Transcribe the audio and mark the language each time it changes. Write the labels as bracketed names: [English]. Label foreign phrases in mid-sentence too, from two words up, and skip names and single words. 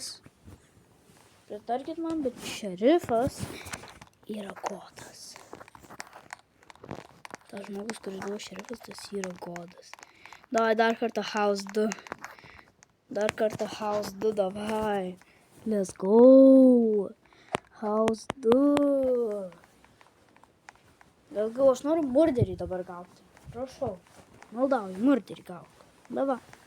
[Lithuanian] Pritarkit man, bet šerifas yra godas. Tas žmogus, kuris buvo šerifas, tas yra godas. Davai, dar kartą House 2. Dar kartą House 2, davai. [English] Let's go. House 2. Let's go, [Lithuanian] aš noriu murderį dabar gauti. Prašau. Maldauju, murderį gauk. Davai.